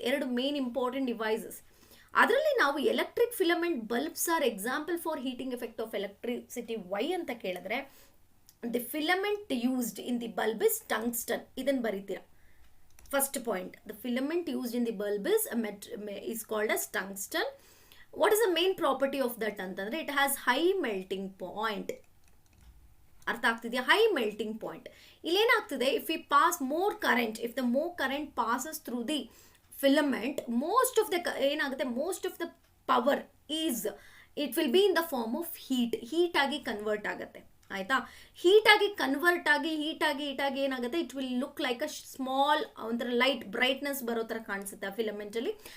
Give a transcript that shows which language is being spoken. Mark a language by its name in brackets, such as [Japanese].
[English] 2 main important devices. [Kannada] ಅದರಲ್ಲಿ ನಾವು [English] Electric filament bulbs are example for heating effect of electricity. Why ಅಂತ ಕೇಳಿದ್ರೆ, the filament used in the bulb is tungsten. [Kannada] ಇದನ್ನು ಬರೀತೀರಾ. [English] First point, the filament used in the bulb is called as tungsten. What is the main property of that ಅಂತಂದರೆ, it has high melting point. [Kannada] ಅರ್ಥ ಆಗ್ತಿದೆಯಾ? High melting point. [English] ಇಲ್ಲೇನಾಗ್ತದೆ, if we pass more current, if the more current passes through the filament, most of the power is, it will be in the form of heat [Kannada] ಆಗಿ convert ಆಗುತ್ತೆ. ಆಯಿತಾ? ಹೀಟಾಗಿ convert ಆಗಿ ಏನಾಗುತ್ತೆ, [English] it will look like a small, [Kannada] ಒಂಥರ light brightness ಬರೋ ಥರ ಕಾಣಿಸುತ್ತೆ ಆ ಫಿಲಮೆಂಟಲ್ಲಿ.